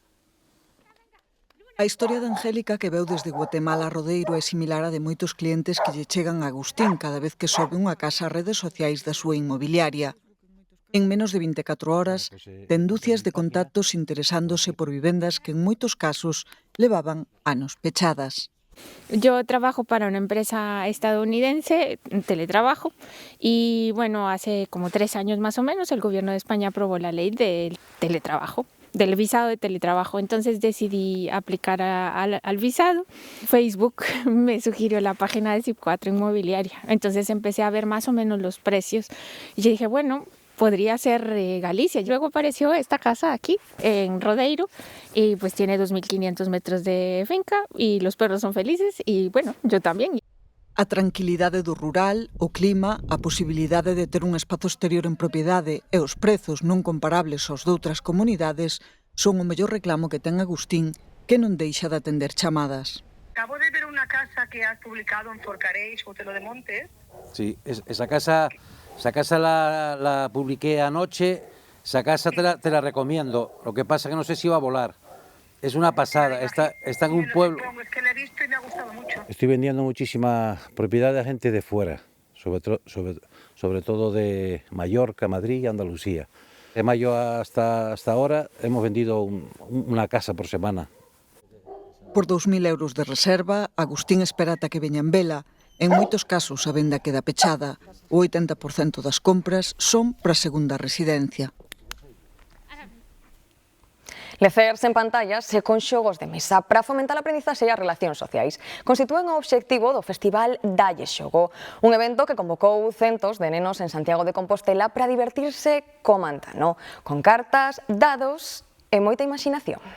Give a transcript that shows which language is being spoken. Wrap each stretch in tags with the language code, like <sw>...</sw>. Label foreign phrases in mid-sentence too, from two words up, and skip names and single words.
<gl>A historia de Angélica, que veu desde Guatemala a Rodeiro, é similar a de moitos clientes que lle chegan a Agustín cada vez que sobe unha casa ás redes sociais da súa inmobiliaria. En menos de 24 horas, ten dúcias de contactos interesándose por vivendas que en moitos casos levaban anos pechadas.</gl> <es>Yo trabajo para una empresa estadounidense, teletrabajo, y bueno, hace como 3 años más o menos el gobierno de España aprobó la ley del teletrabajo, del visado de teletrabajo. Entonces decidí aplicar al visado. Facebook me sugirió la página de Zip4 Inmobiliaria. Entonces empecé a ver más o menos los precios y yo dije, bueno, podría ser Galicia. Luego apareció esta casa aquí, en Rodeiro, y pues tiene 2.500 metros de finca y los perros son felices y bueno, yo también. A tranquilidade do rural, o clima, a posibilidade de ter un espazo exterior en propiedade e os prezos non comparables aos doutras comunidades son o mellor reclamo que ten Agustín, que non deixa de atender chamadas. Acabo de ver una casa que has publicado en Forcaréis, Otelo de Montes. Sí, esa casa la publiqué anoche, esa casa te la recomiendo, lo que pasa que no sé si va a volar. Es una pasada, está en un pueblo. Es que la he visto y me ha gustado mucho. Estoy vendiendo muchísima propiedad a gente de fuera, sobre todo de Mallorca, Madrid y Andalucía. De mayo hasta ahora hemos vendido una casa por semana.</es> <gl>Por 2.000 euros de reserva, Agustín espera ata que veña en vela. En moitos casos a venda queda pechada. O 80% das compras son para a segunda residencia. Lecer sen pantallas e con xogos de mesa para fomentar a aprendizaxe e as relacións sociais constitúen o obxectivo do Festival Dalle Xogo, un evento que convocou centos de nenos en Santiago de Compostela para divertirse co mantano, con cartas, dados e moita imaginación.</gl>